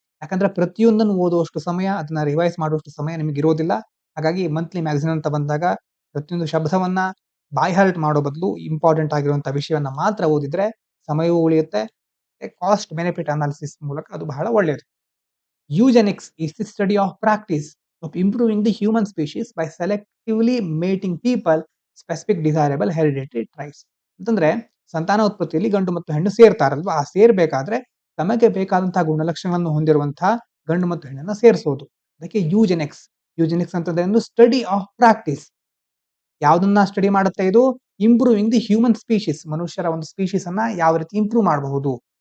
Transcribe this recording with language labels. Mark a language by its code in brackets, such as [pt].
[kn] ಯಾಕಂದ್ರೆ ಪ್ರತಿಯೊಂದನ್ನು ಓದುವಷ್ಟು ಸಮಯ, ಅದನ್ನ ರಿವೈಸ್ ಮಾಡುವಷ್ಟು ಸಮಯ ನಿಮಗೆ ಇರೋದಿಲ್ಲ. ಹಾಗಾಗಿ ಮಂತ್ಲಿ ಮ್ಯಾಗಝಿನ್ ಅಂತ ಬಂದಾಗ ಪ್ರತಿಯೊಂದು ಶಬ್ದವನ್ನ ಬೈ ಹಾರ್ಟ್ ಮಾಡೋ ಬದಲು ಇಂಪಾರ್ಟೆಂಟ್ ಆಗಿರುವಂತಹ ವಿಷಯವನ್ನ ಮಾತ್ರ ಓದಿದ್ರೆ ಸಮಯವೂ ಉಳಿಯುತ್ತೆ. ಕಾಸ್ಟ್ ಬೆನಿಫಿಟ್ ಅನಾಲಿಸಿಸ್ ಮೂಲಕ ಅದು ಬಹಳ ಒಳ್ಳೆಯದು. [en] Eugenics is the study of practice of improving the human species by selectively mating people specific desirable hereditary traits. [kn] ಅಂತಂದ್ರೆ ಸಂತಾನೋತ್ಪತ್ತಿಯಲ್ಲಿ ಗಂಡು ಮತ್ತು ಹೆಣ್ಣು ಸೇರ್ತಾರಲ್ವಾ, ಆ ಸೇರ್ಬೇಕಾದ್ರೆ ತಮಗೆ ಬೇಕಾದಂತಹ ಗುಣಲಕ್ಷಣಗಳನ್ನು ಹೊಂದಿರುವಂತಹ ಗಂಡು ಮತ್ತು ಹೆಣ್ಣನ್ನ ಸೇರಿಸೋದು. ಅದಕ್ಕೆ ಯೂಜೆನಿಕ್ಸ್. ಯೂಜೆನಿಕ್ಸ್ ಅಂತಂದ್ರೆ ಒಂದು [en] Study of practice. [kn] ಯಾವ್ದನ್ನ ಸ್ಟಡಿ ಮಾಡುತ್ತೆ ಇದು, [en] improving the human species, [kn] ಮನುಷ್ಯರ ಒಂದು ಸ್ಪೀಶೀಸ್ ಅನ್ನ ಯಾವ ರೀತಿ ಇಂಪ್ರೂವ್ ಮಾಡಬಹುದು.